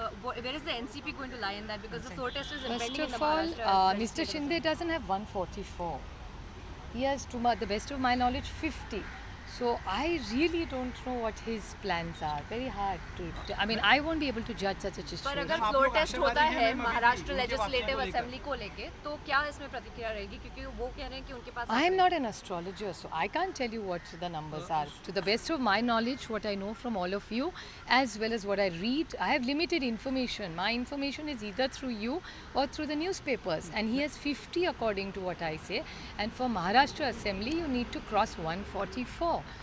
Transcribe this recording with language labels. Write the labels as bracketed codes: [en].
[en] Where is the NCP going to lie in that? Because the floor test is impending in the First of all, Mr. Shinde doesn't have 144. He has, to the best of my knowledge, 50. So I really don't know what his plans are. Very hard to. I mean, I won't be able to judge such a [hi] पर [en] situation. [hi] अगर floor test होता है Maharashtra legislative assembly को लेके, तो क्या इसमें प्रतिक्रिया रहेगी? क्योंकि वो कह रहे हैं कि उनके पास [en] I am not an astrologer, so I can't tell you what the numbers are. To the best of my knowledge, what I know from all of you, as well as what I read, I have limited information. My information is either through you or through the newspapers. And he has 50 according to what I say. And for Maharashtra Assembly, you need to cross 144.